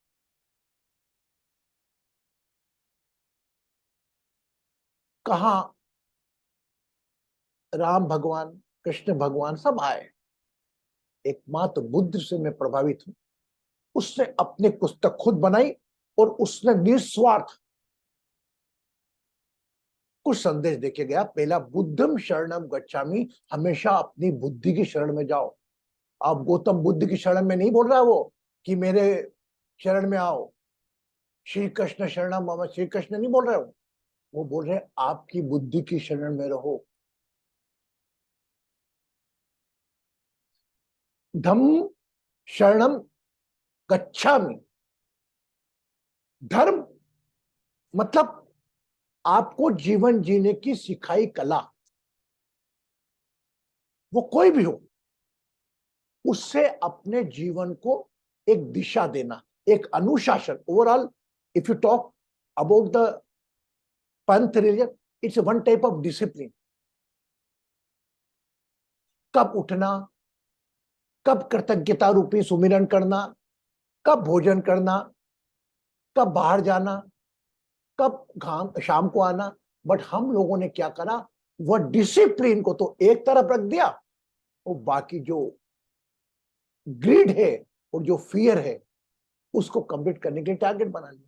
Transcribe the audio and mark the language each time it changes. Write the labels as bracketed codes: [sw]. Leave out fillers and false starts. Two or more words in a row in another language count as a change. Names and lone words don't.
[hi] कहां राम भगवान, कृष्ण भगवान सब आए, एकमात्र बुद्ध से मैं प्रभावित हूं। उसने अपनी पुस्तक खुद बनाई और उसने निस्वार्थ कुछ संदेश देके गया। [pi] पहला बुद्धम शरणम गच्छामि, [hi] हमेशा अपनी बुद्धि की शरण में जाओ। आप गौतम बुद्ध की शरण में नहीं बोल रहा है वो कि मेरे शरण में आओ, [sa] श्री कृष्ण शरणम मम, [hi] श्री कृष्ण नहीं बोल रहे हो। वो बोल रहे आपकी बुद्धि की शरण में रहो। [pi] धम्म शरणम गच्छामि। [hi] धर्म मतलब आपको जीवन जीने की सिखाई कला, वो कोई भी हो, उससे अपने जीवन को एक दिशा देना, एक अनुशासन। [en] Overall if you talk about the panth religion, it's one type of discipline. [hi] कब उठना, कब कृतज्ञता रूपी सुमिरन करना, कब भोजन करना, कब बाहर जाना, कब घाम शाम को आना। बट हम लोगों ने क्या करा, वह डिसिप्लिन को तो एक तरफ रख दिया और बाकी जो ग्रीड है और जो फियर है उसको कंप्लीट करने के लिए टारगेट बना लिया।